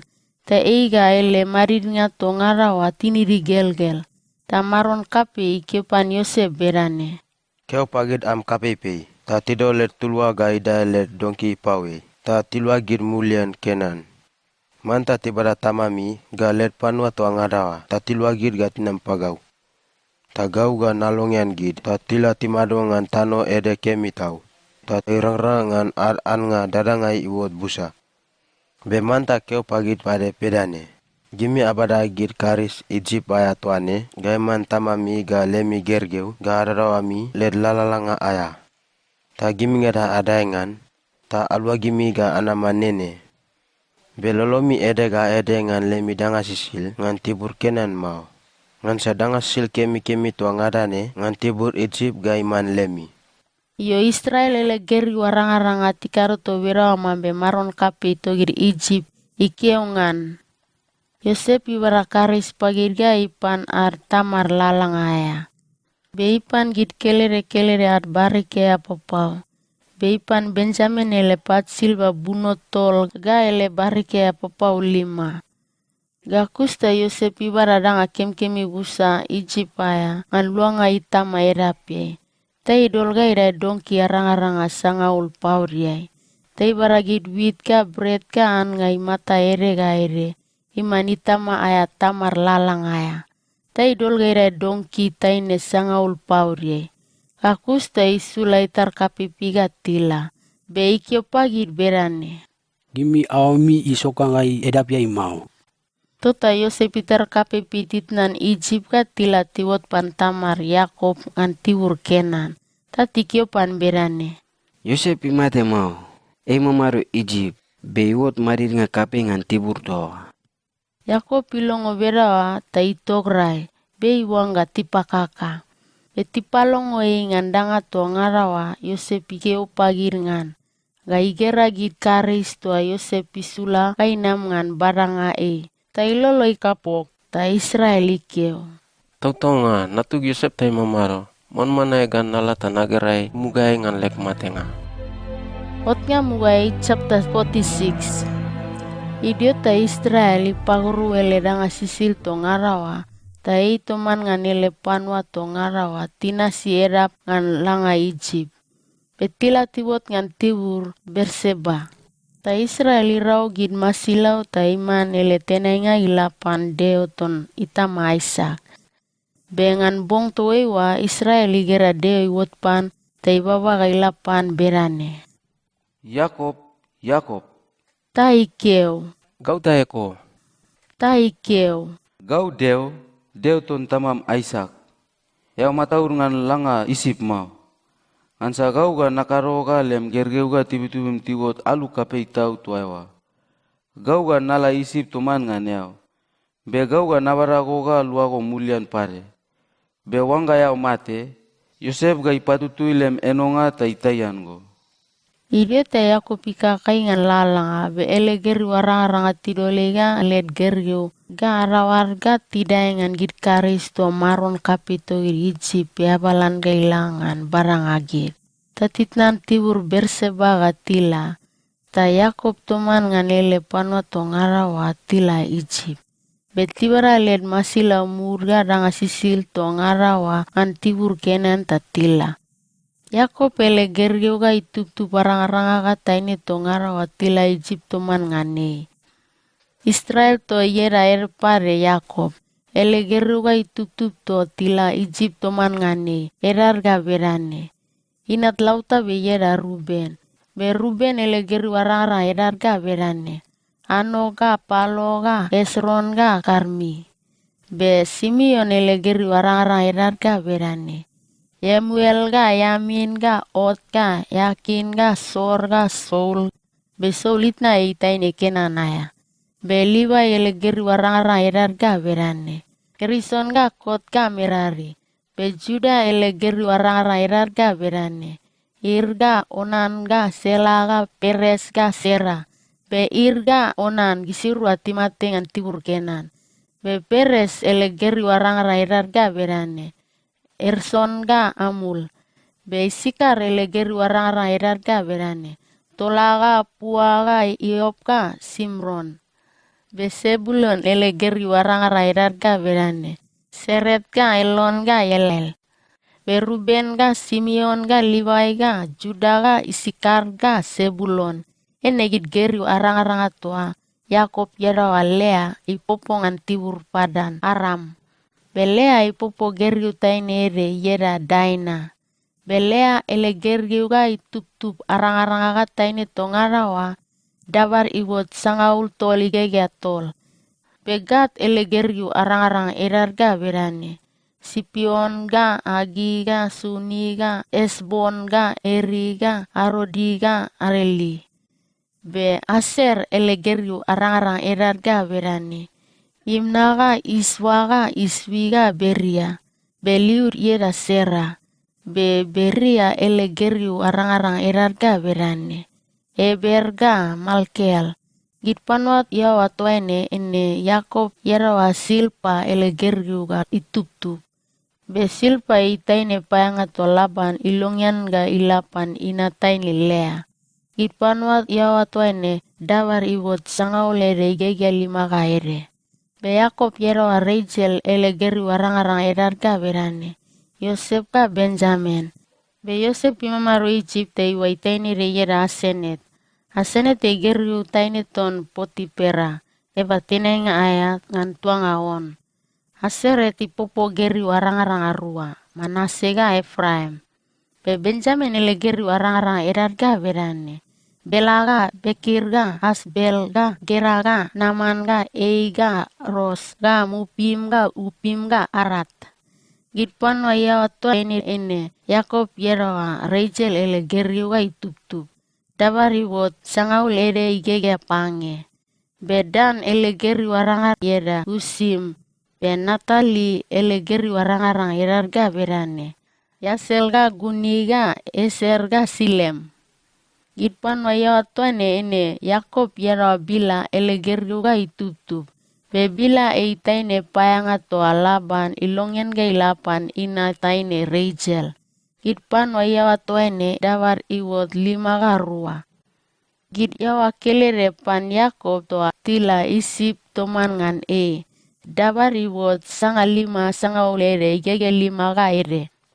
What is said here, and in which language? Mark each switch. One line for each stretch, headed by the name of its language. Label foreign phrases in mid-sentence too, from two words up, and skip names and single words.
Bariai: Ta eiga ele marirnya to ngarawa tiniri gel-gel. Ta maron kapi ikiopan Yosef berane. Keu pagid am kapipi. Ta tido let tulwa ga ida let donki pawe. Ta tilwa gir mulian Kenan. Manta tibada tamami ga let panua to ngadawa. Ta tilwa gir ga tinam pagau. Ta gau ga nalongian gid. Ta tila timado ngan tano ede kemitau. Ta irang-rang ngan an nga dadangai iwot busa. Be manta keu pagid pade pedane. Gimi abada gid karis Egypt aya tuane. Gaiman tamami ga lemi gergeu. Ga adarawami let lalalanga aya. Ta gimi ngada adaengan. Ta alwa gimi ga anama nene. Be lolomi ede ga ede ngan lemi danga sisil ngan tibur Kenan mau. Ngan sadanga sil kemi-kemi tua ngadane ngan tibur Egypt ga iman lemi. Yo Israel ele geri warang-arang atikaro to bera mambe maron kape togir Egypt ikeongan. Yosef ibarakaris pagirga ipan ar tamar lalang aya. Be ipan git kelere-kelere ar barike apopau. Beipan Benjamin ele pat silva buno tol ga ele barike papau 5. Ga kusta Yosep ibaradanga kemkemi busa Ijipaya ngan luanga itama erape. Tai dolga ira dongki aranga sangaul pauriai. Tai baragid wheat ka bread ka an ngai mata ere ga ere. Iman itama aya tamar lalang aya. Tai dolga ira dongki taine sangaul pauriai. Kakusta isula itar kapipiga tila. Be ikio pagid berane. Gimi aomi isoka ngai edapia imau. Tota Yosep itar kapipitit nan Egypt ka tila tiwot pantamar Yakob ngan tiwur Kenan. Tati kio pan berane. Yosep imate mau. Mamaru Egypt. Be iwot marir nga kape ngan tibur doa. Yakob ilongo berawa ta itograi. Be iwanga tipakaka. Etipalongo ngandanga to ngarawa Yosep ikeo pagir ngan. Ga igera gid karis to Yosep isula kainam ngan baranga Ta ilolo ikapok ta Israel ikeo. Tautonga natug Yosep tay mamaro. Mon manay gan nala tanageray mugay ngan lek matenga. Otnya mugay chapter 46. Idiota Israel ipaguru eledanga sisil to ngarawa. Ta toman ngan ele panwa to ngarawa tina si erap ngan langa Egypt. Petila tibot ngan tibur Berseba. Ta Israel irau gid masilau ta iman ele tenenga ilapan deoton itama Isaac. Bengan bong toewa Israel igera deo iwot pan ta ibaba ga ilapan berane. Yakob, Yakob. Ta ikeo. Gau taeko. Ta ikeo. Gau deo ton tamam Isaac. Yau mataur ngan langa isip mau. Ansa gau ga nakaro ga lem gergeu ga tibitubim tiwot alu kapei tau tuaiwa. Gau ga nala isip tuman ngan yau. Be gau ga nabarago ga luago mulian pare. Be wanga yau mate. Yosef ga ipatutui lem enonga ta itayan go. Idiota Yakob ikakai ngan lalanga be ele geri waranga tidolega led gergeu. Ga arawarga tidai ngan gid karis to maron kapito gid Egypt ya balan gailangan barang agit. Tatitnan tibur Berseba ga tila. Ta Yakob toman ngan ele panwa to ngarawa tila Egypt. Betibara led masila murga danga sisil to ngarawa ngan tibur Kenan ta tila. Yakob ele gergeu ga itup barang-aranga ga taine to ngarawa tila Egypt toman ngane. Israel to yera pare Yakob. Ele gergeu ga itup to tila Egypt toman ngane. Erar ga berane. Inat lauta be yera Ruben. Be Ruben ele gergeu arang-arang erar ga berane. Ano ga Palo ga Esron ga Karmi. Be Simeon ele gergeu arang-arang erar ga berane. Yemuel ga Yamin ga Ot ga Yakin ga Sor ga Saul. Be Saul itna itaine Kenanaya. Be Liba ele geri warang-arang erar ga berane. Gerison ga Kot ga Merari. Be Juda ele geri warang-arang erar ga berane. Ir ga Onan ga Sela ga Peres ga Sera. Be Ir ga Onan gisiru atimate ngan tibur Kenan. Be Peres ele geri warang-arang erar ga berane. Erson ga Amul. Be Isikar ele geri warang-arang erar ga berane. Tola ga Pua ga Iop ga Simron. Be Sebulon ele geri warang-arang erar ga berane. Seret ga Elon ga Yelel. Be Ruben ga Simeon ga Levi ga Juda ga Isikar ga Sebulon. Enegit geri arang-arang atoa. Yakob yerawa Lea ipopongan tibur Padan Aram. Belea ipopo gergiu taine ere yera Daina. Belea ele gergiu ga itup arang-arang aga taine tongarawa. Dabar iwot sangaul tol igege tol. Begat ele gergiu arang-arang erar ga berane. Sipion ga Agi ga Suni ga Esbon ga Eri ga Arodi ga Areli. Be Aser ele gergiu arang-arang erar ga berane. Imna ga Iswa ga Iswi ga Beria. Beliur yeda Sera. Be Beria ele gergiu arang-arang erar ga berane. Eber ga Malkel. Git panwat ya watwaine ene Yakob yera wa Silpa ele gergiu ga itup. Be Silpa itaine payanga to Laban ilongyan ga ilapan inataini Lea. Ipanwa yawa toine dawar iwot sangaule regege 5 ka ere. Be Yakob yerawa Rachel ele geri warangarang edarga berane. Yosef ka Benjamin. Be Yosef imamaru Egypte iwa itaini reyera Asenet. Asenet e geri utaini ton Potipera. Eba tinenga ayat ngan tuanga on. Aseret ipopo geri warangarang arua. Manase ga Efraim. Be Benjamin ele geri warangarang edarga berane. Bela ga, Bekir ga, Asbel ga, Gera ga, Naman ga, Ei ga, Ros ga, Mupim ga, Upim ga, Arat. Gitpan wa yawa to ene, Yakob yerawa, Rachel ele geriu ga itup-tup. Dabari wot sangaul ede igege pange. Be Dan ele geri warangar yeda Usim. Be Natali ele geri warangarang yerarga berane. Yasel ga, Guni ga, Eser ga, Silem. Gitpan wa yawa tuane ene Yakob yerawa Bila ele geriu ga itup-tup. Be Bila itaine payanga to Laban ilongyan ga ilapan ina taine Rachel. Gitpan wa yawa tuane dawar iwot 5 ga rua. Git yawa kelere pan Yakob to tila Isip toman ngan Dabar iwot sanga 5 sanga ulere igege 5 ga ere.